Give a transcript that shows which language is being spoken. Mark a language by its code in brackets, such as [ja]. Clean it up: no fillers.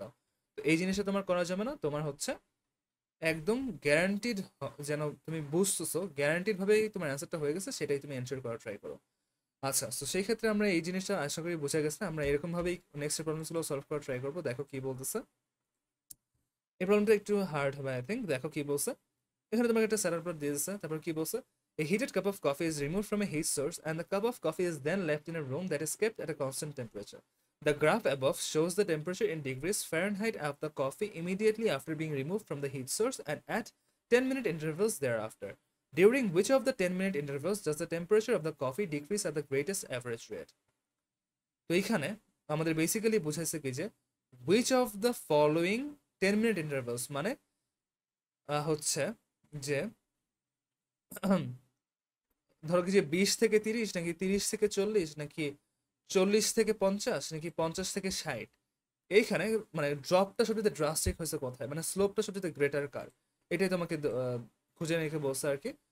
[bn] তাও তো এই জিনিসটা তোমার করা যাবে না, তোমার হচ্ছে একদম গ্যারান্টিড, যেন তুমি বুঝতেছো গ্যারান্টিড ভাবেই তোমার অ্যান্সারটা হয়ে গেছে, সেটাই তুমি এনশিওর করার ট্রাই করো। আচ্ছা, তো সেই ক্ষেত্রে আমরা এই জিনিসটা আশা করি বোঝা গেছে। আমরা এরকম ভাবেই নেক্সট প্রবলেমসগুলো সলভ করার ট্রাই করবো। দেখো কি বলতেছে। এই প্রবলেমটা একটু হার্ড হবে আই থিঙ্ক। দেখো কি বলছে, এখানে তোমাকে একটা স্যালাড প্লেট দিয়ে দিচ্ছে, তারপর কি বলছে, [en] A heated cup of coffee is removed from a heat source and the cup of coffee is then left in a room that is kept at a constant temperature. The graph above shows the temperature in degrees Fahrenheit of the coffee immediately after being removed from the heat source and at 10-minute intervals thereafter. During which of the 10-minute intervals does the temperature of the coffee decrease at the greatest average rate? [bn] তো এইখানে আমাদের basically বুঝাইছে কি যে [en] which of the following 10-minute intervals [bn] মানে হচ্ছে যে ধরো কি যে 20 থেকে 30, নাকি 30 থেকে 40, নাকি 40 থেকে 50, নাকি 50 থেকে 60, এইখানে মানে ড্রপটা সবচেয়ে ড্রাস্টিক হয়েছে কোথায়, মানে স্লোপটা সবচেয়ে গ্রেটার কার, এটাই তোমাকে খুঁজে রেখে বলছে আর কি।